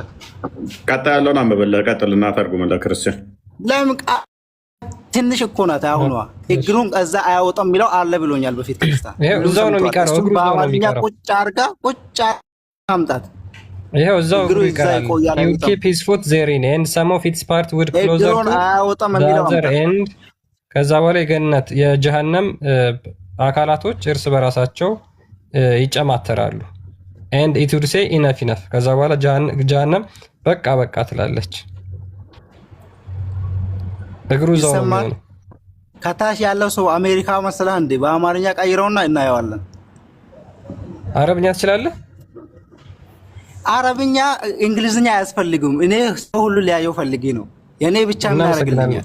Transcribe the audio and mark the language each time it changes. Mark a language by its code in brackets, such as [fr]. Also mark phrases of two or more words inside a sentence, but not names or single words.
[am] ቀጣይ ያለውን አንብበልህ ቀጥልና ተርጉምልህ ክርስቲያን። ለምን ትንሽ እኮ ናት አሁኗ። እግሩን እዛ አያወጣም የሚለው አለ ብሎኛል በፊት ክርስቲያን። እዛው ነው የሚቀረው። እግሩ እዛው ነው የሚቀረው። ቁጭ አድርጋ ቁጭ አምጣት። ይሄው እዛው እግሩ ይቀራል። [en] you keep his foot therein and some of its part would closer to the other end [am] ከዛ በኋላ የገነት የጀሃነም አካላቶች እርስ በራሳቸው ይጨማተራሉ። [en] and it would say enough enough [am] ከዛ በኋላ ጀሃነም በቃ በቃ ትላለች። እግሩ እዛው ነው። ከታች ያለው ሰው አሜሪካ መሰለህ እንዴ? በአማርኛ ቀይረውና እናየዋለን። አረብኛ ትችላለህ? አረብኛ እንግሊዝኛ አያስፈልግም። እኔ ሰው ሁሉ ሊያየው ፈልጌ ነው። የኔ ብቻ ምን ያደርግልኛል?